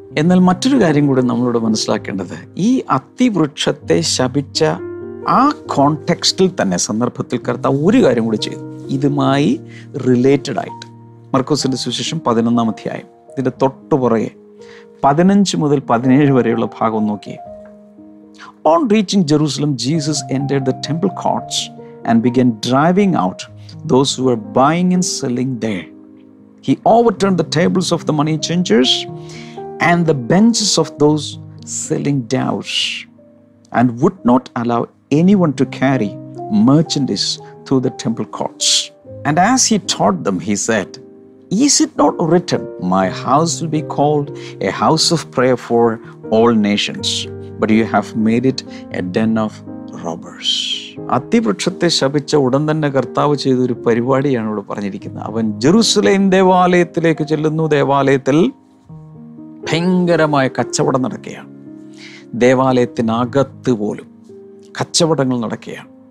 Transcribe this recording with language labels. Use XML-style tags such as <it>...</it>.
<ml>എന്നാൽ മറ്റൊരു കാര്യം കൂടി നമ്മളിവിടെ മനസ്സിലാക്കേണ്ടത്, ഈ അത്തിവൃക്ഷത്തെ ശപിച്ച ആ കോണ്ടെക്സ്റ്റിൽ തന്നെ, സന്ദർഭത്തിൽ കർത്താവ് ഒരു കാര്യം കൂടി ചെയ്തു, ഇതുമായി റിലേറ്റഡ് ആയിട്ട്. മർക്കോസിന്റെ സുവിശേഷം 11-ാം അധ്യായം, ഇതിന്റെ തൊട്ടുപുറകെ 15 മുതൽ 17 വരെയുള്ള ഭാഗം നോക്കിയേ.</ml> <en>On reaching Jerusalem, Jesus entered the temple courts and began driving out those who were buying and selling there. He overturned the tables of the money changers and the benches of those selling doves, and would not allow anyone to carry merchandise through the temple courts. And as he taught them, he said, "Is it not written, my house will be called a house of prayer for all nations, but you have made it a den of robbers."</en> <ml>അത്തിവൃക്ഷത്തെ ശപിച്ച ഉടൻ തന്നെ കർത്താവ് ചെയ്തൊരു പരിപാടിയാണ് ഇവിടെ പറഞ്ഞിരിക്കുന്നത്. അവൻ Jerusalem ദേവാലയത്തിലേക്ക് ചെല്ലുന്നു. ദേവാലയത്തിൽ ഭയങ്കരമായ കച്ചവടം നടക്കുകയാണ്. ദേവാലയത്തിനകത്ത് പോലും കച്ചവടങ്ങൾ നടക്കുകയാണ്.</ml>